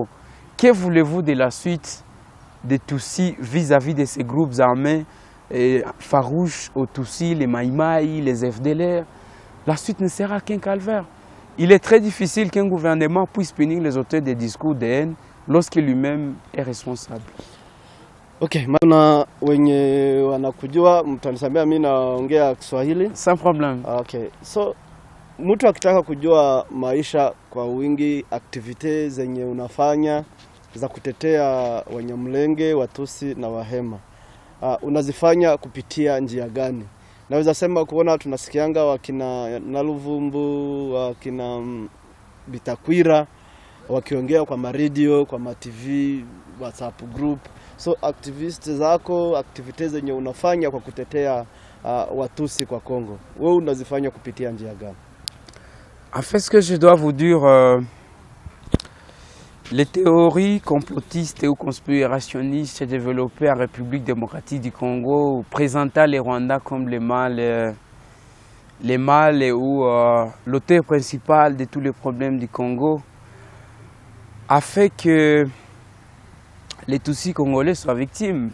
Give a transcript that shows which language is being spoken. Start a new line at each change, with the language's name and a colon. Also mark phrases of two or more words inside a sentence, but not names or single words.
French: Que voulez-vous de la suite des Tutsis vis-à-vis de ces groupes armés farouches aux Tutsis, les Maïmaï, les FDLR? La suite ne sera qu'un calvaire. Il est très difficile qu'un gouvernement puisse punir les auteurs des discours de haine lorsqu'il lui-même est responsable.
Swahili: Okay, maana wenye wanakujua mtanisamea mimi naongea Kiswahili.
French: Sans problème. Okay.
Swahili: So mtu akitaka kujua maisha kwa wingi, activities zenye unafanya za kutetea Wanyamulenge, Watusi na Wahema unazifanya kupitia njia gani? Naweza sema kuona tunasikianga wakina Naluvumbu, wakina Bitakwira wakiongea kwa radio, kwa ma TV, WhatsApp group. So activists zako, activities zenye unafanya kwa kutetea Watusi kwa Congo, wewe unazifanya kupitia njia gani?
French: En fait, ce que je dois vous dire, les théories complotistes ou conspirationnistes développées en République démocratique du Congo, présentant les Rwandais comme les mâles ou l'auteur principal de tous les problèmes du Congo, a fait que les Tutsis congolais soient victimes.